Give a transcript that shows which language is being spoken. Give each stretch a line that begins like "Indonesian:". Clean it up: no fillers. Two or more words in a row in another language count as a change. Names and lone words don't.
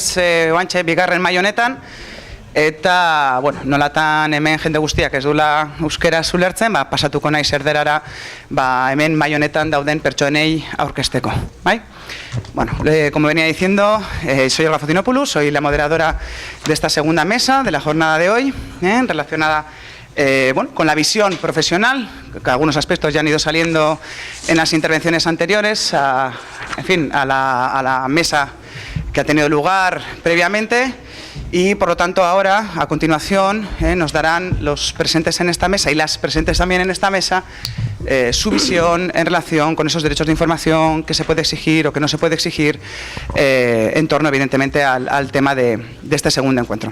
Basque: naiz oantxe bigarren mai honetan, eta, bueno, nolatan hemen jende guztiak ez duela euskera ulertzen, pasatuko naiz erderara, hemen mai honetan dauden pertsonei aurkezteko, bai?
Spanish: Bueno, como venía diciendo, soy Olga Focinopoulos, soy la moderadora de esta segunda mesa de la jornada de hoy, relacionada bueno, con la visión profesional, que algunos aspectos ya han ido saliendo en las intervenciones anteriores, en fin, a la mesa que ha tenido lugar previamente, y por lo tanto ahora, a continuación, nos darán los presentes en esta mesa y las presentes también en esta mesa su visión en relación con esos derechos de información que se puede exigir o que no se puede exigir en torno, evidentemente, al tema de este segundo encuentro.